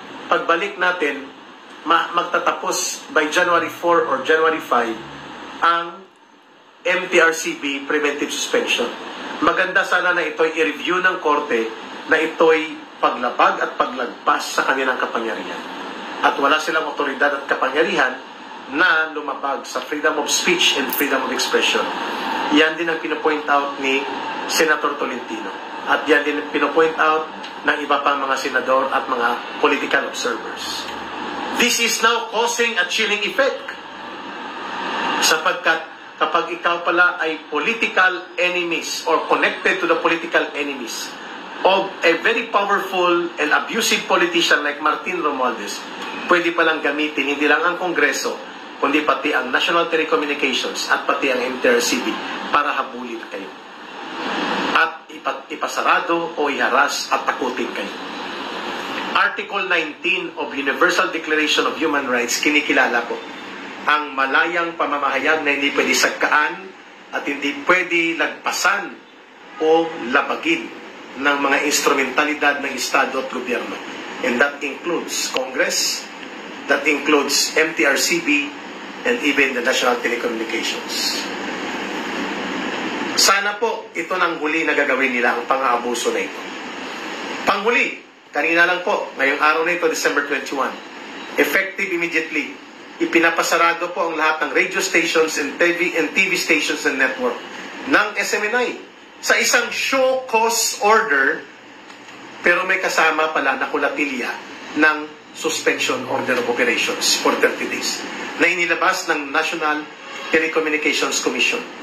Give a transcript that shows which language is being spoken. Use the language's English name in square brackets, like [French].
[Filipino] Pagbalik natin, magtatapos [English] by January 4 or January 5 [Filipino] ang MTRCB preventive suspension. Maganda sana na ito'y i-review ng korte na ito'y paglabag at paglagpas sa kanilang kapangyarihan. At wala silang otoridad at kapangyarihan na lumabag sa [English] freedom of speech and freedom of expression. [Filipino] Yan din ang pinopoint out ni Senator Tolentino. At yan din ang pinopoint out ng iba pang mga senador at mga [English] political observers. This is now causing a chilling effect. [Filipino] Sapagkat kapag ikaw pala ay [English] political enemies or connected to the political enemies of a very powerful and abusive politician [Filipino] like Martin Romualdez, pwede palang gamitin hindi lang ang Kongreso, kundi pati ang National Telecommunications at pati ang MTRCB para habulin kayo. At ipasarado o iharas at takutin kayo. Article 19 of Universal Declaration of Human Rights, kinikilala ko ang malayang pamamahayag na hindi pwede sagkaan at hindi pwede lagpasan o labagin ng mga instrumentalidad ng Estado at gobyerno. [English] And that includes Congress, that includes MTRCB, and even the National Telecommunications. [Filipino] Sana po ito nang huli na gagawin nila, ang pang-aabuso na ito. Panghuli, kanina lang po, ngayong araw na ito, December 21, effective immediately, ipinapasarado po ang lahat ng [English] radio stations and TV stations and network [Filipino] ng SMNI sa isang show cause order, pero may kasama pala na kulatilya ng [English] suspension order of operations for 30 days [Filipino] na inilabas ng National Telecommunications Commission.